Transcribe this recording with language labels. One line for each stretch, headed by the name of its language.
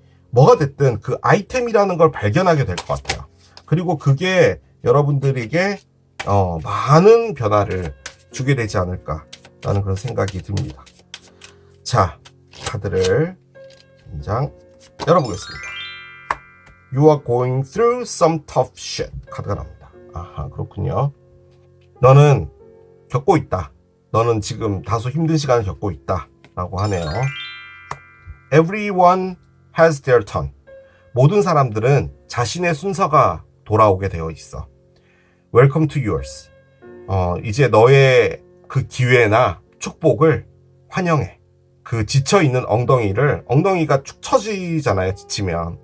Korean: 뭐가 됐든 그 아이템이라는 걸 발견하게 될 것 같아요. 그리고 그게 여러분들에게 많은 변화를 주게 되지 않을까라는 그런 생각이 듭니다. 자, 카드를 한 장 열어보겠습니다.
English: You are going through some tough shit.
Korean: 카드가 나옵니다. 아하, 그렇군요. 너는 겪고 있다. 너는 지금 다소 힘든 시간을 겪고 있다. 라고 하네요.
English: Everyone has their turn.
Korean: 모든 사람들은 자신의 순서가 돌아오게 되어 있어.
English: Welcome to yours.
Korean: 이제 너의 그 기회나 축복을 환영해. 그 지쳐있는 엉덩이가 축 처지잖아요, 지치면.